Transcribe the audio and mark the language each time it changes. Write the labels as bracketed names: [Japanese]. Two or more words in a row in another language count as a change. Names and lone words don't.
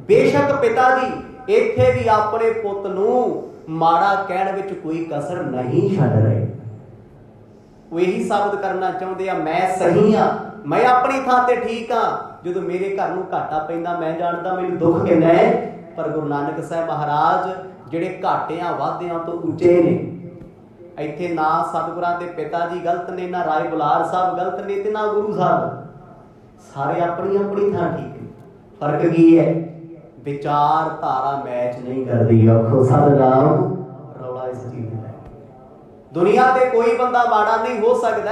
[Punjabi] ਬੇਸ਼ੱਕ ਪਿਤਾ ਜੀ ਇੱਥੇ ਵੀ ਆਪਣੇ ਪੁੱਤ ਨੂੰ ਮਾੜਾ ਕਹਿਣ ਵਿੱਚ ਕੋਈ ਕਸਰ ਨਹੀਂ ਛੱਡ ਰਹੇ। ਉਹ ਇਹੀ ਸਾਬਤ ਕਰਨਾ ਚਾਹੁੰਦੇ ਆ ਮੈਂ ਸਹੀ ਹਾਂ, ਮੈਂ ਆਪਣੀ ਥਾਂ ਤੇ ਠੀਕ ਹਾਂ। ਜਦੋਂ ਮੇਰੇ ਘਰ ਨੂੰ ਘਾਟਾ ਪੈਂਦਾ ਮੈਂ ਜਾਣਦਾ ਮੈਨੂੰ ਦੁੱਖ ਕਿੰਨਾ ਹੈ, ਪਰ ਗੁਰੂ ਨਾਨਕ ਸਾਹਿਬ ਮਹਾਰਾਜ ਜਿਹੜੇ ਘਾਟਿਆਂ ਵਾਧਿਆਂ ਤੋਂ ਉੱਚੇ ਨੇ, ਇੱਥੇ ਨਾ ਸਤਿਗੁਰਾਂ ਦੇ ਪਿਤਾ ਜੀ ਗਲਤ ਨੇ, ਨਾ ਰਾਏ ਬੁਲਾਰ ਸਾਹਿਬ ਗਲਤ ਨੇ, ਤੇ ਨਾ ਗੁਰੂ ਸਾਹਿਬ। ਸਾਰੇ ਆਪਣੀ ਆਪਣੀ ਥਾਂ ਠੀਕ ਨੇ। ਫਰਕ ਕੀ ਹੈ? ਵਿਚਾਰਧਾਰਾ ਮੈਚ ਨਹੀਂ ਕਰਦੀ। ਆਖੋ ਸਤਿਨਾਮ। ਰੌਲਾ ਇਸ ਚੀਜ਼ ਦਾ। ਦੁਨੀਆ ਤੇ ਕੋਈ ਬੰਦਾ ਮਾੜਾ ਨਹੀਂ ਹੋ ਸਕਦਾ।